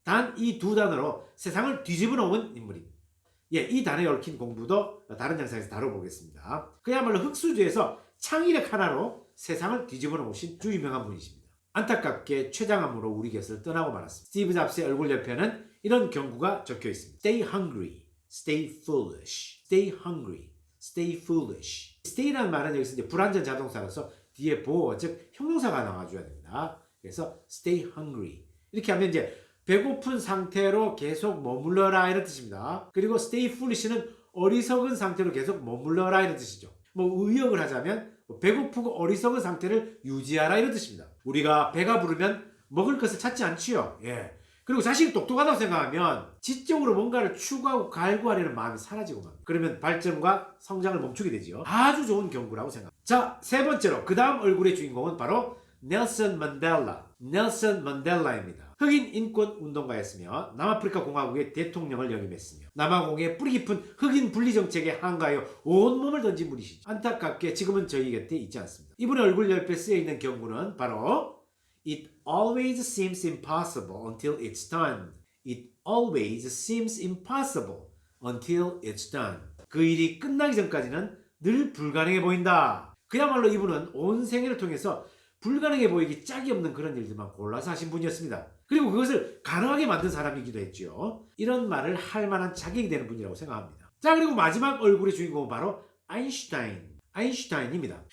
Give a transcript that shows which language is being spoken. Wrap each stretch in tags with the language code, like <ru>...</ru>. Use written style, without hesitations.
<ko>단 이 두 단어로 세상을 뒤집어 놓은 인물입니다. 이 단어에 얽힌 공부도 다른 영상에서 다뤄보겠습니다. 그야말로 흑수저에서 창의력 하나로 세상을 뒤집어 놓으신 주 유명한 분이십니다. 안타깝게 췌장암으로 우리 곁을 떠나고 말았습니다. 스티브 잡스의 얼굴 옆에는 이런 경구가 적혀 있습니다.</ko> <en>Stay hungry, stay foolish, stay hungry, stay foolish.</en> <ko>stay라는 말은 여기서 이제 불완전 자동사로서 뒤에 보어, 즉 형용사가 나와줘야 됩니다. 그래서</ko> <en>stay hungry.</en> <ko>이렇게 하면 이제 배고픈 상태로 계속 머물러라 이런 뜻입니다. 그리고</ko> <en>stay foolish</en> <ko>는 어리석은 상태로 계속 머물러라 이런 뜻이죠. 의역을 하자면 배고프고 어리석은 상태를 유지하라 이런 뜻입니다. 우리가 배가 부르면 먹을 것을 찾지 않지요. 그리고 자신이 똑똑하다고 생각하면 지적으로 뭔가를 추구하고 갈구하려는 마음이 사라지고 맙니다. 그러면 발전과 성장을 멈추게 되지요. 아주 좋은 경구라고 생각합니다. 자, 세 번째로 그 다음 얼굴의 주인공은 바로 넬슨 만델라. 넬슨 만델라입니다. 흑인 인권 운동가였으며 남아프리카 공화국의 대통령을 역임했으며 남아공의 뿌리 깊은 흑인 분리 정책에 항거하여 온몸을 던진 분이시죠. 안타깝게 지금은 저희 곁에 있지 않습니다. 이분의 얼굴 옆에 쓰여 있는 경구는 바로</ko> <en>It always seems impossible until it's done. It always seems impossible until it's done.</en> <ko>그 일이 끝나기 전까지는 늘 불가능해 보인다. 그야말로 이분은 온 생애를 통해서 불가능해 보이기 짝이 없는 그런 일들만 골라서 하신 분이었습니다. 그리고 그것을 가능하게 만든 사람이기도 했죠. 이런 말을 할 만한 자격이 되는 분이라고 생각합니다. 자, 그리고 마지막 얼굴의 주인공은 바로 아인슈타인입니다.</ko>